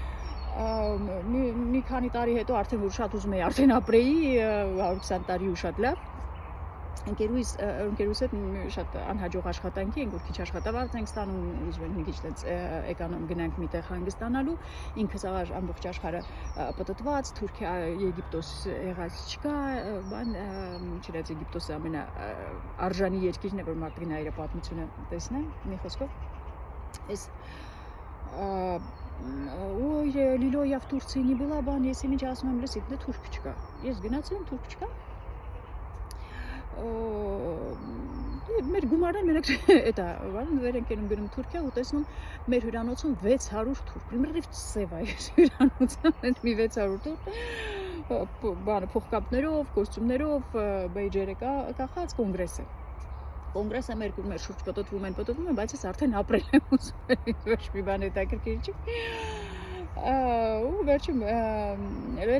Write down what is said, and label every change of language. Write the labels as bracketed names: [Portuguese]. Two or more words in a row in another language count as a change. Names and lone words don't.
[Armenian] Մի քանի տարի հետո արդեն որ շատ ուզում էի արդեն ապրեի 120 տարի ու շատ լավ։ Ընկերուս հետ շատ անհաջող աշխատանքի ենք, որ քիչ աշխատավարձ ենք ստանում, ուզում ենք մի քիչ այդպես էկոնոմ գնանք մի տեղ հանգստանալու, ինքս ամբողջ աշխարհը պտտված, Թուրքիա, Եգիպտոս եղած չկա, բան, չնայած Եգիպտոսը ամենաարժանի երկիրն է, որ մարդը գնա իր պատմությունը տեսնեն, մի խոսքով, այս [Russian] ой, Лило, я в Турции не была, [Armenian] բան, ես ինչ ասում եմ, լսի, դե թուրք չկա, ես գնացել եմ, թուրք չկա։ Մեր գումարն մենակ էտա, վեր ենք գնում Թուրքիա ու տեսնում մեր հյուրանոցում 600 թուրք։ Մերիվ սև է հյուրանոցը, մի 600 թուրք, բանը փողկապներով, կոստյումներով, բեյջերը կախած կոնգրեսը։ Կոնգրեսը մեր շուրջ պտտվում են, բայց ես արդեն ապրել եմ ուզում, ոչ մի բան հետաքրքիր չի։ Ու վերջում էլի